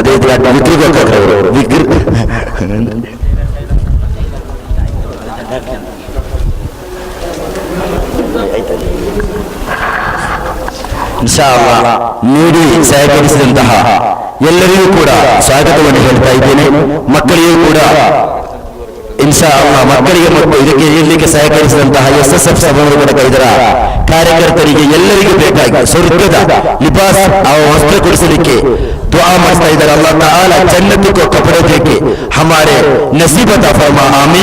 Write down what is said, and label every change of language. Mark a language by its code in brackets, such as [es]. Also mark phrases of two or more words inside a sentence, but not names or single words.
[kn] ಅದೇ ರೀತಿ ವಿಕ್ರಿ ಗೋಕಾಕ್ ಅವರು [ar] إن شاء الله [kn] ನೀಡಿ ಸಹಕರಿಸಿದಂತಹ ಎಲ್ಲರಿಗೂ ಕೂಡ ಸ್ವಾಗತವನ್ನು ಹೇಳ್ತಾ ಇದ್ದೇನೆ. ಮಕ್ಕಳಿಗೂ ಕೂಡ [ar] إن شاء الله [kn] ಮಕ್ಕಳಿಗೆ ಮತ್ತು ಇದಕ್ಕೆ ಇರಲಿಕ್ಕೆ ಸಹಕರಿಸಿದಂತಹ SSF ಸಭಾಂಗಣ ಇದರ ಕಾರ್ಯಕರ್ತರಿಗೆ ಎಲ್ಲರಿಗೂ ಬೇಕಾಗಿ ಸ್ವರ್ಗದ ಲಿಬಾಸ್ ವಸ್ತ್ರ ಕೊಡಿಸಲಿಕ್ಕೆ [hi] दुआ मांगता इधर अल्लाह ताला जन्नत को कपड़े देके हमारे नसीब अता फरमा, आमीन।